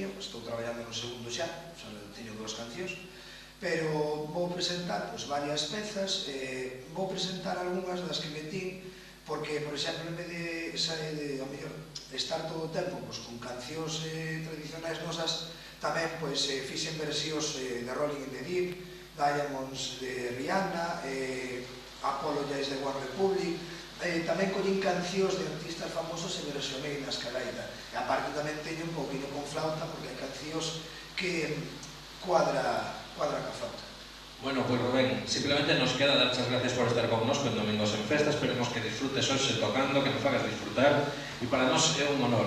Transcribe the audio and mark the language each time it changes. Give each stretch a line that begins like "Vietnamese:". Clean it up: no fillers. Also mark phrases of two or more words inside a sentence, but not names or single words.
Galician: Estou traballando no segundo xa, teño 2 cancións, pero vou presentar varias pezas, vou presentar algunhas das que metín, porque, por exemplo, en vez de a mellor estar todo o tempo con cancións tradicionais nosas, tamén fixen versións de Rolling in the Deep, Diamonds de Rihanna, Apologize de One Republic, tamén collín cancións de artistas famosos e versionei na escalaida. E aparte tamén teño un pouquinho con flauta, porque hai cancións que cuadra ca flauta. Bueno, pois Rubén, simplemente nos queda dar as gracias por estar connosco en Domingos en Festa. Esperemos que disfrutes hoxe tocando, que nos fagas disfrutar, e para nós é un honor.